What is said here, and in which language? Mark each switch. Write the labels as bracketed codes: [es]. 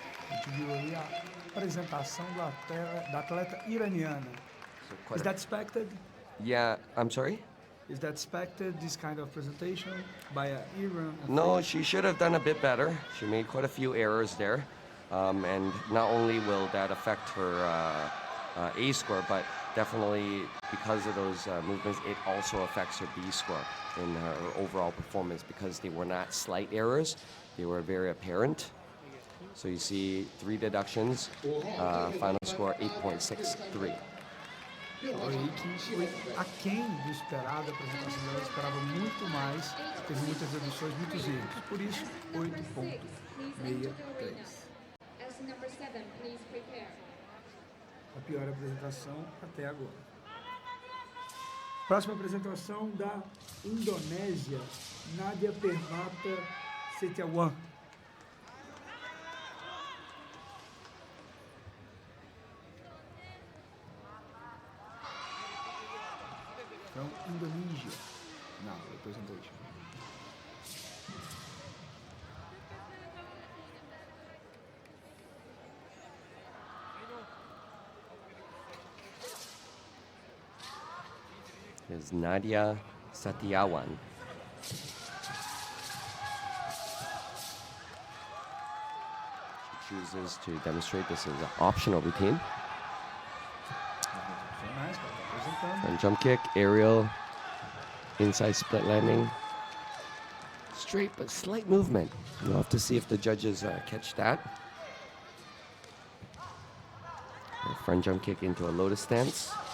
[pt] A gente viu aí a apresentação da atleta iraniana. [en] So Is quite that expected? yeah, I'm sorry? Is that expected, this kind of presentation by an Iran? No, she should have done a bit better. She made quite a few errors there. And not only will that affect her A score, but definitely because of those movements, it also affects her B score in her overall performance because they were not slight errors, they were very apparent. So you see 3 deductions, final score 8.63. [pt] Foi que foi aquém do esperado, a apresentação dela esperava muito mais, teve muitas reduções, muitos erros. Por isso, 8.63. [en] As number 7, please prepare. [pt] A pior apresentação até agora. Próxima apresentação da Indonésia, Nadia Permata Setiawan. [en] From Indonesia. Now, representation. Is Nadia Setiawan. She chooses to demonstrate this as an optional routine. [pt] Profissionais que ela está apresentando. [en] And jump kick, aerial, inside split landing. Straight but slight movement. We'll have to see if the judges catch that. A front jump kick into a lotus stance.